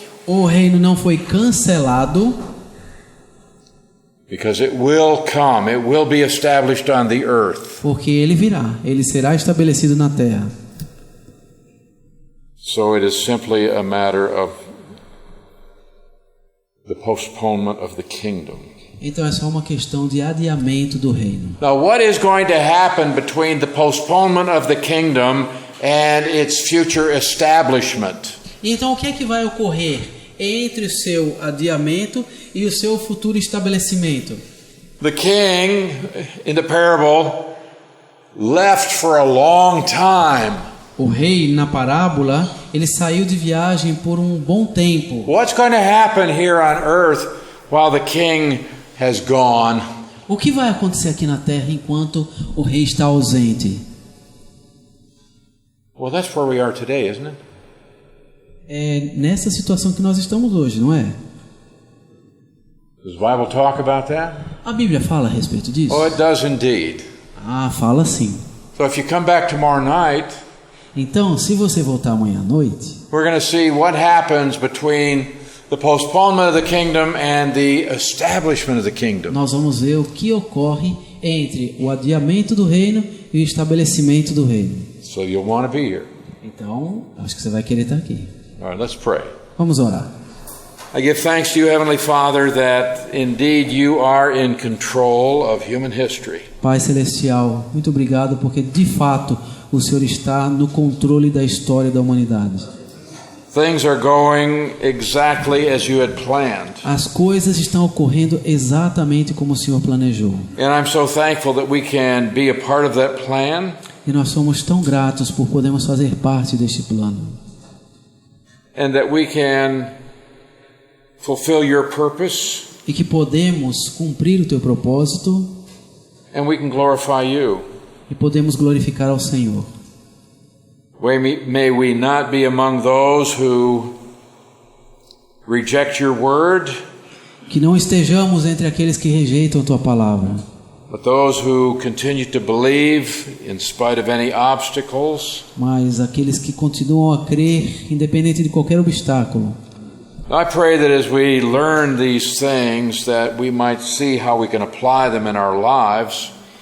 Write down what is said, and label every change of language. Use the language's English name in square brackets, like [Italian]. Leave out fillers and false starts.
[Portuguese] O reino não foi cancelado, [English] because it will come. It will be established on the earth. [Portuguese] porque ele virá. Ele será estabelecido na terra. [English] So it is simply a matter of the postponement of the kingdom. [Portuguese] Então é só uma questão de adiamento do reino. [English] Now, what is going to happen between the postponement of the kingdom and its future establishment? [Portuguese] Então o que é que vai ocorrer entre o seu adiamento e o seu futuro estabelecimento? [English] The king in the parable left for a long time. [Portuguese] O rei, na parábola, ele saiu de viagem por um bom tempo. [English] What's going to happen here on earth while the king has gone? [Portuguese] O que vai acontecer aqui na terra enquanto o rei está ausente? [English] Well, that's where we are today, isn't it? [Portuguese] É nessa situação que nós estamos hoje, não é? [English] Does the Bible talk about that? [Portuguese] A Bíblia fala a respeito disso? [English] Oh, it does indeed. [Portuguese] Ah, fala sim. [English] So if you come back tomorrow night, [Portuguese] Então, se você voltar amanhã à noite, [English] we're going to see what happens between the postponement of the kingdom and the establishment of the kingdom. [Portuguese] nós vamos ver o que ocorre entre o adiamento do reino e o estabelecimento do reino. [English] So you'll want to be here. [Portuguese] Então, acho que você vai querer estar aqui. [English] All right, let's pray. [Portuguese] Vamos orar. [English] I give thanks to you, Heavenly Father, that indeed you are in control of human history. [Portuguese] Pai Celestial, muito obrigado porque de fato o Senhor está no controle da história da humanidade. [English] Things are going exactly as you had planned. [Portuguese] As coisas estão ocorrendo exatamente como o Senhor planejou. [English] And I'm so thankful that we can be a part of that plan. [Portuguese] E nós somos tão gratos por podermos fazer parte deste plano. [English] And that we can fulfill your purpose. [Portuguese] E que podemos cumprir o teu propósito. [English] And we can glorify you. [Portuguese] E podemos glorificar ao Senhor. [English] May we not be among those who reject your word. [Portuguese] Que não estejamos entre aqueles que rejeitam a tua palavra. [English] But those who continue to believe in spite of any obstacles. [Portuguese] Mas aqueles que continuam a crer independente de qualquer obstáculo. [English] I pray that as we learn these things that we might see how we can apply them in our lives.